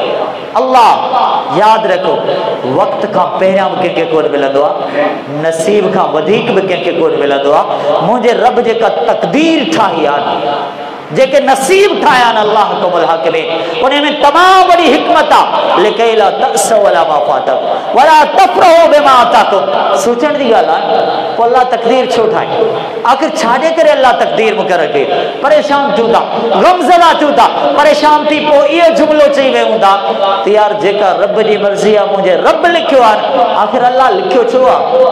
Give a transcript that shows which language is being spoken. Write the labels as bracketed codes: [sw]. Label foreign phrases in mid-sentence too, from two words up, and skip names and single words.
[sd] अल्लाह। यादि रखो, वक़्त खां पहिरियां बि कंहिंखे कोन मिलंदो आहे, नसीब खां वधीक बि कंहिंखे कोन मिलंदो आहे। मुंहिंजे रब जेका तक़दीर ठाही आहे, जेके नसीब ठाहिया आहिनि [ar] الله حكم الحاكمين, [sd] उन में तमामु वॾी हिकमत आहे। [ar] لكي لا تأسوا ولا ما فاتك ولا تفرحوا بما آتاكم. [sd] सोचण जी ॻाल्हि आहे, पोइ अल्लाह तक़दीर छो ठाही? आख़िर छाजे करे अल्लाह तक़दीर मुक़रर कई? परेशान थियूं था, ग़मज़दा थियूं था, परेशान थी पोइ इहो जुमिलो चई विया हूंदा त यार जेका रब जी मर्ज़ी आहे, मुंहिंजे रब लिखियो आहे। आख़िर अल्लाह लिखियो छो आहे?